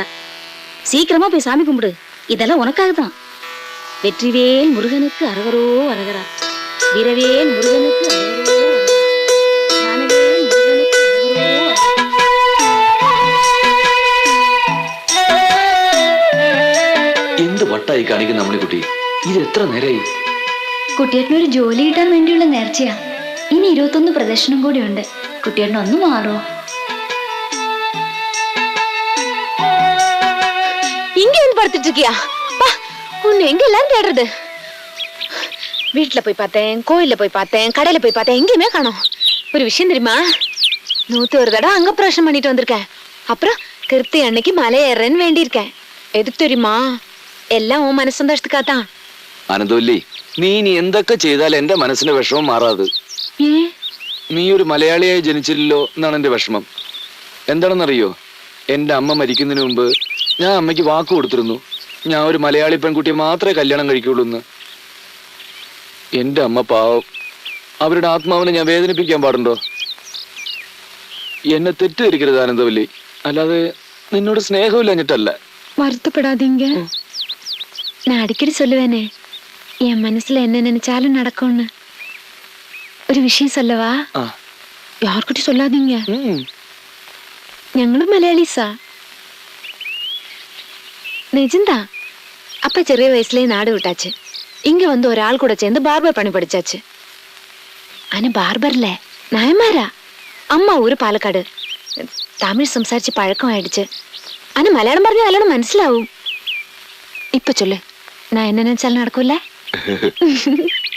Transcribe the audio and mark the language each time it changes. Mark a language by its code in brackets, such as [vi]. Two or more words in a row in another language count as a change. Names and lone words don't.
[ta] சீக்கிரமா போய் சாமி கும்பிடு, இதெல்லாம் உனக்காக தான். வெற்றிவேல் முருகனுக்கு அரகரோ அரகரா, வீரவேல் முருகனுக்கு அரகரோ அரகரா, ஞானவேல் முருகனுக்கு அரகரோ அரகரா. [ml] എന്ത് വട്ടായി കാണിക്കുന്ന നമ്മളെ കുട്ടി, ഇത് എത്ര നേരായി? കുട്ടിയേട്ടനൊരു ജോലി കിട്ടാൻ വേണ്ടിയുള്ള നേർച്ചയാ. ഇനി 21 പ്രദർശനം കൂടിയുണ്ട്. കുട്ടിയേട്ടൻ ഒന്ന് മാറോ? [ta] இங்க வந்து படுத்துட்டு இருக்கியா? உன்னை எங்க எல்லாரும் தேடுறது? வீட்டுல போய் பார்த்தேன், கோயில்ல போய் பார்த்தேன், கடையில போய் பார்த்தேன், எங்கேயுமே காணோம். ஒரு விஷயம் தெரியுமா? 101 தடவை அங்க பிரவேசம் பண்ணிட்டு வந்திருக்கேன். அப்புறம் கிருத்தி அன்னைக்கு மலை ஏறேன்னு வேண்டியிருக்கேன். எதுக்கு தெரியுமா? [ml] എല്ലാം ഓ മനസ്സന്തോഷத்துக்காதான். ആനന്ദവല്ലി, നീ ഇനി എന്തൊക്കെ ചെയ്താൽ എന്റെ മനസ്സിന്റെ വിഷമം മാറാത്. നീ ഒരു മലയാളിയായി ജനിച്ചില്ലല്ലോ എന്നാണ് എന്റെ വിഷമം. എന്താണെന്നറിയോ, എന്റെ അമ്മ മരിക്കുന്നതിന് മുമ്പ് ഞാൻ അമ്മയ്ക്ക് വാക്ക് കൊടുത്തിരുന്നു, ഞാൻ ഒരു മലയാളി പെൺകുട്ടിയെ മാത്രമേ കല്യാണം കഴിക്കുള്ളൂ എന്ന്. എന്റെ അമ്മ പാവം, അവരുടെ ആത്മാവിനെ ഞാൻ വേദനിപ്പിക്കാൻ പാടുണ്ടോ? എന്നെ തെറ്റിദ്ധരിക്കരുത് ആനന്ദവല്ലി, അല്ലാതെ നിന്നോട് സ്നേഹമില്ലഞ്ഞിട്ടല്ല. [ta] வருத்தப்படாதீங்க. நான் அடிக்கடி சொல்லுவேனே, என் மனசுல என்ன நினைச்சாலும் நடக்கும்னு. ஒரு விஷயம் சொல்லவா? யார்கிட்டயும் சொல்லாதீங்க. [ml] ഞങ്ങളും മലയാളീസാ. [ta] நிஜம்தான். [ml] அப்பா ചെറിയ വയസ്സിലേ നാട് വിട്ടാச்சு. [ta] இங்க வந்து ஒரு ஆள் கூட சேர்ந்து பார்பர் பண்ணி படிச்சாச்சு. ஆனா பார்பர்ல நாயமாரா. அம்மா ஊரு [ml] പാലക്കാട്. തമിഴ് സംസാരിച്ച് പഴക്കം ആയിடுச்சு. ஆனா മലയാളം പറഞ്ഞാൽ നല്ലോണം മനസ്സിലാവും. ഇപ്പൊ ചൊല്ല്, [ta] நான் என்ன நினைச்சாலும் நடக்கும்ல?